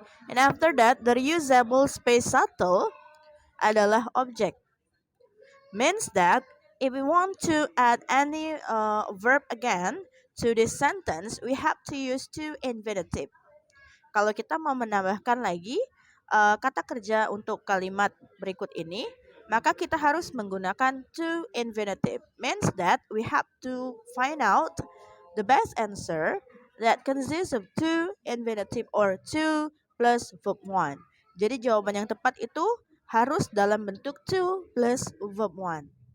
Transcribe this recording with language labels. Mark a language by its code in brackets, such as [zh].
[en] And after that, the reusable space shuttle [id] adalah [en] object. Means that if we want to add any verb again to this sentence, we have to use to infinitive. [id] Kalau kita mau menambahkan lagi kata kerja untuk kalimat berikut ini, maka kita harus menggunakan to infinitive. [en] Means that we have to find out the best answer that consists of two infinitive or two plus verb one. [id] Jadi jawaban yang tepat itu harus dalam bentuk two plus verb one.